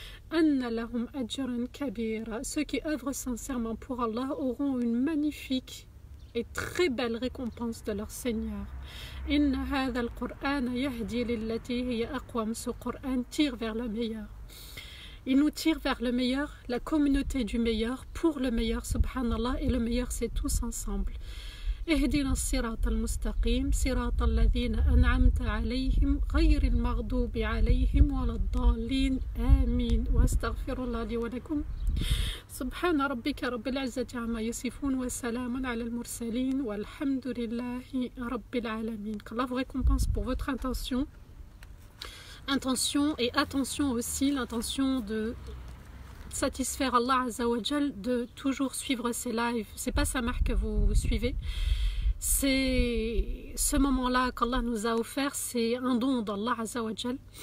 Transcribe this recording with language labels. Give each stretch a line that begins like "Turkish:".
Arabic: Anna lahum ajran kabira,
French: ceux qui œuvrent sincèrement pour Allah auront une magnifique et très belle récompense de leur Seigneur.
Arabic: Inna hadha al-Qur'an yahdi lillati hiya aqwam,
French: ce Qur'an tire vers le meilleur. Il nous tire vers le meilleur, la communauté du meilleur, pour le meilleur, subhanallah, et le meilleur c'est tous ensemble.
Arabic: اهدنا الصراط المستقيم صراط الذين أنعمت عليهم غير المغضوب عليهم ولا الضالين آمين واستغفر الله لي ولكم سبحان ربك رب العزة عما يصفون وسلام على المرسلين والحمد لله رب العالمين.
French: qu'Allah vous récompense pour votre intention et attention aussi, l'intention de satisfaire
Arabic: Allah Azza wa Jal,
French: de toujours suivre ses lives. C'est pas sa marque que vous suivez, c'est ce moment-là qu'Allah nous a offert, c'est un don d'
Arabic: Allah Azza wa Jal.